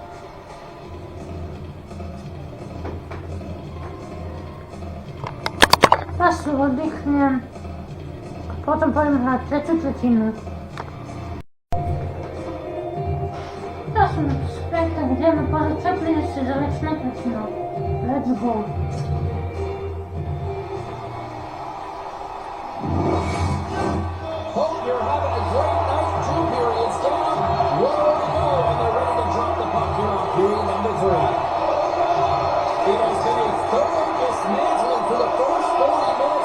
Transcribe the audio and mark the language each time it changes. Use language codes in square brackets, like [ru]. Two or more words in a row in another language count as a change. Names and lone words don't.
[sk] Pasu oddychnem. Potom pôjdem hrať tretiu tretinu. To som späť, tak ideme pozrieť, čo prinesie záverečná tretina. [en] Let's go. Hope you're having a great night. 2 periods down. 1 more to go, and they're ready to drop the puck here on period number 3. It has been a thorough dismantling for the first 40 minutes.